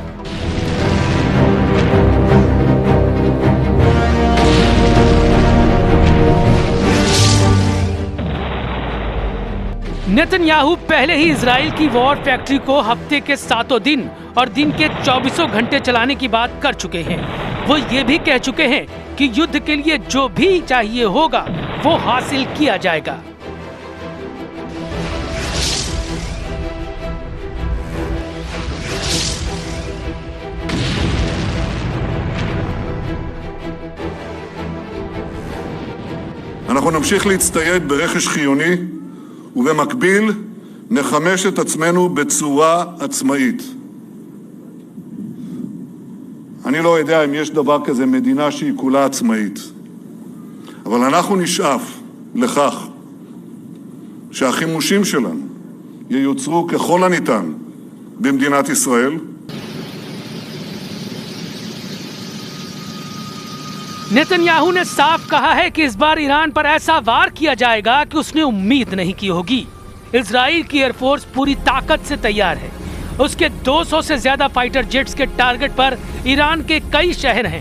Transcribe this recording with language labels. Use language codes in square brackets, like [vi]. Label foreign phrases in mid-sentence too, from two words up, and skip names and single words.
[hi] नेतन्याहू पहले ही इजराइल की [en] war factory [hi] को हफ्ते के 7 दिन और दिन के 24 घंटे चलाने की बात कर चुके हैं। वो ये भी कह चुके हैं कि युद्ध के लिए जो भी चाहिए होगा वो हासिल किया जाएगा। [he] אנחנו נמשיך להצטייד ברכש חיוני ובמקביל נחמש את עצמנו בצורה עצמאית. אני לא יודע אם יש דבר כזה מדינה שהיא כולה עצמאית, אבל אנחנו נשאף לכך שהחימושים שלנו ייוצרו ככל הניתן במדינת ישראל. [hi] नेतन्याहू ने साफ कहा है कि इस बार ईरान पर ऐसा वार किया जाएगा कि उसने उम्मीद नहीं की होगी। इजराइल की एयरफोर्स पूरी ताकत से तैयार है। उसके 200 से ज्यादा [en] fighter jets [hi] के टारगेट पर ईरान के कई शहर हैं।